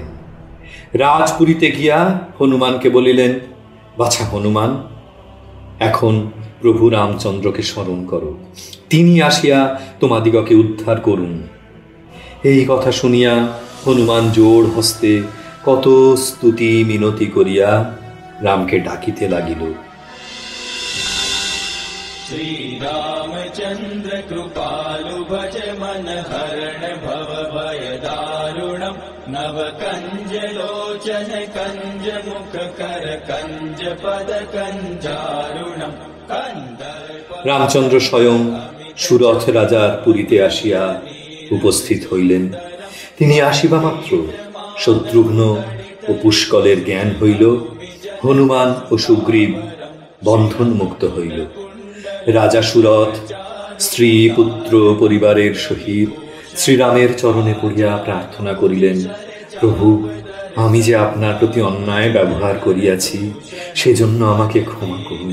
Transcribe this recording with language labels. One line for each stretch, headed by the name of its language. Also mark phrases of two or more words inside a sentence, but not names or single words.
Bangla: রাজপুরীতে গিয়া হনুমানকে বলিলেন, বাছা হনুমান, এখন প্রভু রামচন্দ্রকে স্মরণ করো, তিনি আসিয়া তোমাদিগকে উদ্ধার করুন। এই কথা শুনিয়া হনুমান জোড় হস্তে কত স্তুতি মিনতি করিয়া রামকে ডাকিতে লাগিল।
Awadhi: श्री रामचंद्र कृपालु भज मन हरण भव भय दारुणम नव कंज लोचन कंज मुख कर कंज पद कंजारुणम कंदर्प।
Bangla: রামচন্দ্র স্বয়ং সুরথ রাজার পুরীতে আসিয়া উপস্থিত হইলেন। তিনি আসিবা মাত্র শত্রুঘ্ন ও পুষ্কলের জ্ঞান হইল, হনুমান ও সুগ্রীব বন্ধন মুক্ত হইল। রাজা সুরথ স্ত্রী পুত্র পরিবারের সহিত শ্রীরামের চরণে পড়িয়া প্রার্থনা করিলেন, প্রভু, আমি যে আপনার প্রতি অন্যায় ব্যবহার করিয়াছি, সেজন্য আমাকে ক্ষমা করুন।